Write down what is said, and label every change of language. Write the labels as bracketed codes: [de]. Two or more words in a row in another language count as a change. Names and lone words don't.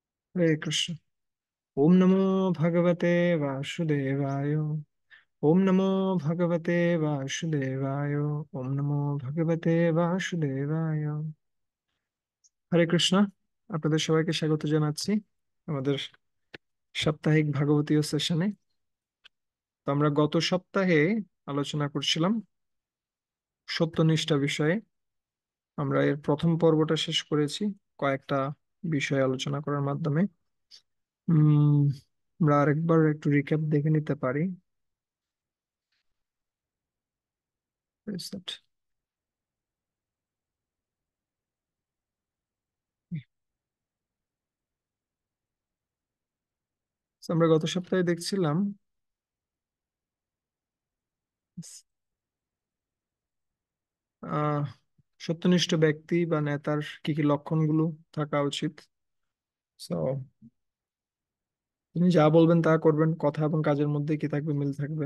[sa] हरे कृष्ण। ओम नमो भगवते वासुदेवाय। ओम नमो भगवते वासुदेवाय। ओम नमो भगवते वासुदेवाय। হরে কৃষ্ণ। [bn] আপনাদের সবাইকে স্বাগত জানাচ্ছি আমাদের সাপ্তাহিক ভাগবতীয় সেশনে। তো আমরা গত সপ্তাহে আলোচনা করছিলাম সত্যনিষ্ঠা বিষয়ে। আমরা এর প্রথম পর্বটা শেষ করেছি কয়েকটা বিষয় আলোচনা করার মাধ্যমে। উম আমরা আরেকবার একটু রিক্যাপ দেখে নিতে পারি। [en] Where is that? [bn] So, আমরা গত সপ্তাহে দেখছিলাম আহ সত্যনিষ্ঠ ব্যক্তি বা নেতার কি কি লক্ষণগুলো থাকা উচিত। সো তিনি যা বলবেন তা করবেন, কথা এবং কাজের মধ্যে কি থাকবে, মিল থাকবে।